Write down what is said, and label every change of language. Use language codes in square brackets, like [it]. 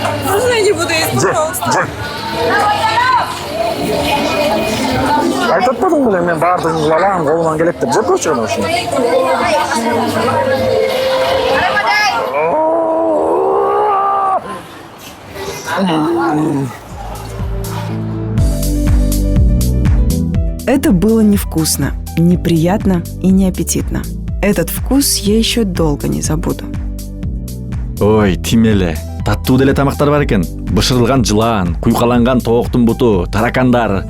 [ru] Можно я не буду есть, пожалуйста? [ky] Айтып турдум беле, мен баардыгын кылалам, колуман келет деп жеп койчу аны ушуну. [ru] Это было невкусно, неприятно и неаппетитно. Этот вкус я еще долго не забуду. [ky] Ой, тимеле. Таттуу деле тамактар бар экен. Бышырылган жылан, куйкаланган тооктун буту, таракандар.